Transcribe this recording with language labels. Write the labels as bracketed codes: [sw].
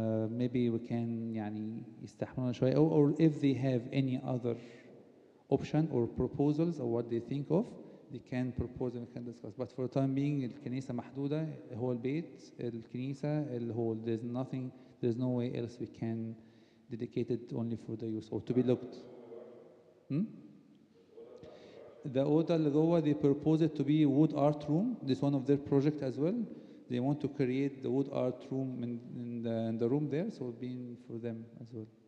[en] Maybe we can [ar] يعني يستحملونا شوية, [en] or if they have any other option or proposals or what they think of, they can propose and we can discuss. But for the time being, [ar] الكنيسة محدودة, هو البيت, الكنيسة, الهول. [en] There's no way else we can dedicate it only for the youth or to be looked. The [ar] أوضة اللي جوه [en] they propose it to be wood art room. This is one of their project as well. They want to create the wood art room in the room there, so it's been for them as well.